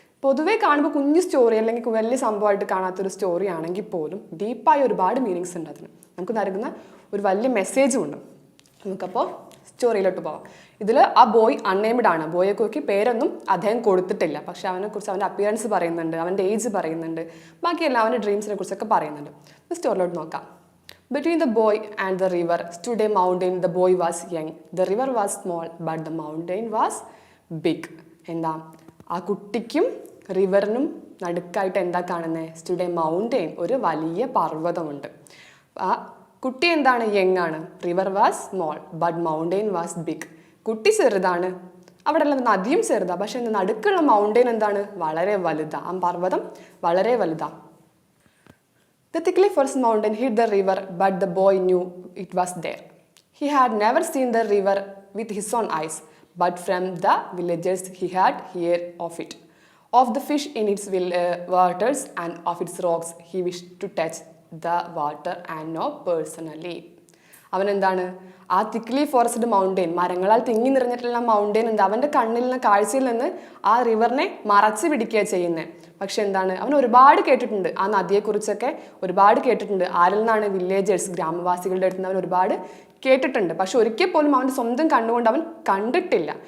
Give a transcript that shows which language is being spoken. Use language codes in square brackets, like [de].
[ml] പൊതുവേ കാണുമ്പോൾ കുഞ്ഞു സ്റ്റോറി അല്ലെങ്കിൽ വലിയ സംഭവമായിട്ട് കാണാത്തൊരു സ്റ്റോറി ആണെങ്കിൽ പോലും ഡീപ്പായ ഒരുപാട് മീനിങ്സ് ഉണ്ട് അതിന്. നമുക്ക് നൽകുന്ന ഒരു വലിയ മെസ്സേജും ഉണ്ട്. നമുക്കപ്പോൾ സ്റ്റോറിയിലോട്ട് പോവാം. ഇതിൽ ആ ബോയ് അൺനെയിംഡ് ആണ്. ബോയെക്കുറിച്ച് പേരൊന്നും അദ്ദേഹം കൊടുത്തിട്ടില്ല. പക്ഷെ അവനെക്കുറിച്ച് അവൻ്റെ അപ്പിയറൻസ് പറയുന്നുണ്ട്, അവൻ്റെ ഏജ് പറയുന്നുണ്ട്, ബാക്കിയെല്ലാം അവൻ്റെ ഡ്രീംസിനെ കുറിച്ചൊക്കെ പറയുന്നുണ്ട്. സ്റ്റോറിയിലോട്ട് നോക്കാം. [en] Between the boy and the river stood a mountain. The boy was young. The river was small, but the mountain was big. [ml] ആ കുട്ടിക്കും റിവറിനും നടുക്കായിട്ട് എന്താ കാണുന്നത്? [en] stood a mountain, [ml] ഒരു വലിയ പർവ്വതമുണ്ട്. ആ കുട്ടി യങ് ആണ്. [en] River was small but mountain was big. [ml] കുട്ടി ചെറുതാണ്, അവിടെ ഉള്ള നദിയും ചെറുതാണ്, പക്ഷെ നടുക്കുള്ള മൗണ്ടെയിൻ വളരെ വലുതാ. ആ പർവ്വതം വളരെ വലുതാ. [en] The thickly forest mountain hid the river, but the boy knew it was there. He had never seen the river with his own eyes, but from the villagers he had heard of it. Of the fish in its waters and of its rocks he wished to touch the water and know personally. [ml] അവൻ ആ thickly forest mountain, മരങ്ങളാൽ തിങ്ങി നിറഞ്ഞിട്ടുള്ള mountain അവൻ്റെ കണ്ണിൽ നിന്ന്, കാഴ്ചയിൽ നിന്ന് ആ റിവറിനെ മറച്ചു പിടിക്കുക ചെയ്യുന്നത്. പക്ഷെ അവൻ ഒരുപാട് കേട്ടിട്ടുണ്ട്, ആ നദിയെക്കുറിച്ചൊക്കെ ഒരുപാട് കേട്ടിട്ടുണ്ട്. ആരിൽ നിന്നാണ്? വില്ലേജേഴ്സ്, ഗ്രാമവാസികളുടെ അടുത്ത് നിന്ന് അവൻ ഒരുപാട് കേട്ടിട്ടുണ്ട്. പക്ഷെ ഒരിക്കൽ പോലും അവൻ്റെ സ്വന്തം കണ്ണുകൊണ്ട് അവൻ കണ്ടിട്ടില്ല.